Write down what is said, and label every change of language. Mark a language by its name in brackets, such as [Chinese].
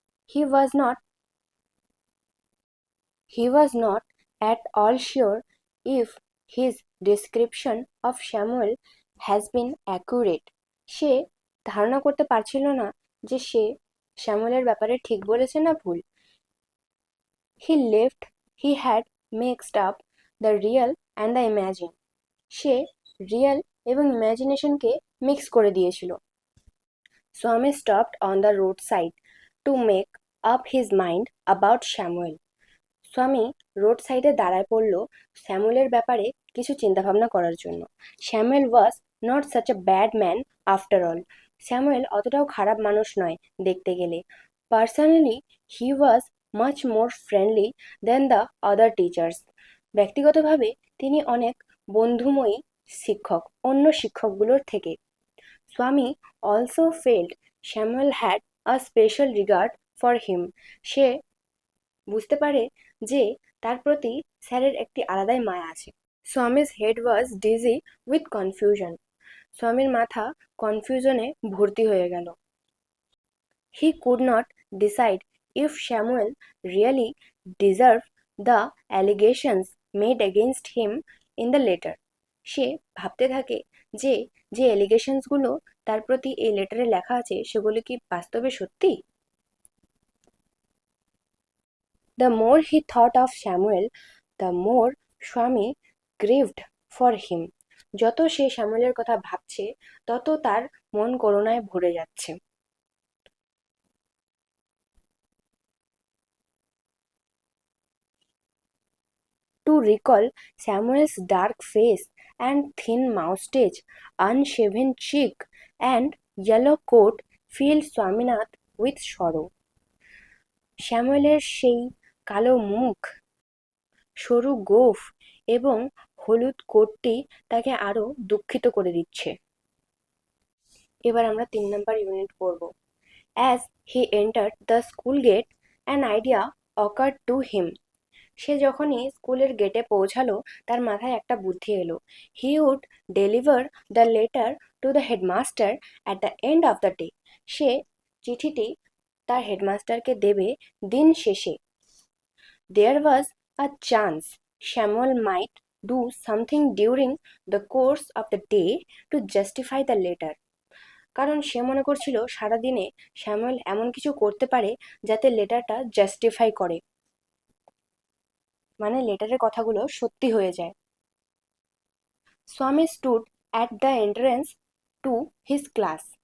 [English] He was not He was not at all sure if his description of Samuel has been accurate. [Bangla] সে ধারণা করতে পারছিল না যে সে শ্যামলের ব্যাপারে ঠিক বলেছে না ভুল। [English] He left he had mixed up the real and the imagine. [Bangla] Say real এবং ইমাজিনেশনকে মিক্স করে দিয়েছিল। [English] Swami stopped on the roadside to make up his mind about Samuel. [Bangla] স্বামী রোড সাইডে দাঁড়ায় পড়ল স্যামুয়েলের ব্যাপারে কিছু চিন্তাভাবনা করার জন্য। [English] Samuel was not such a bad man after all. [Bangla] Samuel অতটাও খারাপ মানুষ নয় দেখতে গেলে। [English] Personally he was much more friendly than the other teachers. [Bangla] ব্যক্তিগতভাবে তিনি অনেক বন্ধুময়ী শিক্ষক অন্য শিক্ষকগুলোর থেকে। [English] Swami also felt Samuel had a special regard for him. [Bangla] সে বুঝতে পারে যে তার প্রতি স্যারের একটি আলাদাই মায়া আছে। [English] Swami's head was dizzy with confusion. [Bangla] স্বামীর মাথা কনফিউশনে ভর্তি হয়ে গেল। [English] He could not decide if Samuel really deserve the allegations made against him in the letter. [Bangla] সে ভাবতে থাকে যে যে অ্যালিগেশনসগুলো তার প্রতি এই লেটারে লেখা আছে সেগুলো কি বাস্তবে সত্যি। [English] The more he thought of Samuel, the more Swami grieved for him. [Bangla] যত সে শ্যামলের কথা ভাবছে তত তার মন করুণায় ভরে যাচ্ছে। To recall Samuel's dark face and thin moustache, unshaven cheek, and yellow coat filled Swaminath with sorrow. শ্যামলের সেই কালো মুখ, সরু গোঁফ এবং হলুদ কোটটি তাকে আরো দুঃখিত করে দিচ্ছে। এবার আমরা 3 নাম্বার ইউনিট পড়ব। [English] As he entered the school gate, an idea occurred to him. [Bangla] সে যখনই স্কুলের গেটে পৌঁছালো তার মাথায় একটা বুদ্ধি এলো। [English] He would deliver the letter to the headmaster at the end of the day. [Bangla] সে চিঠিটি তার হেডমাস্টারকে দেবে দিন শেষে। [English] There was a chance Samuel might do something during the course of the day to justify the letter. [Bangla] কারণ সে মনে করছিল সারাদিনে Samuel এমন কিছু করতে পারে যাতে লেটারটা জাস্টিফাই করে, মানে লেটারের কথাগুলো সত্যি হয়ে যায়। [English] Swami stood at the entrance to his class.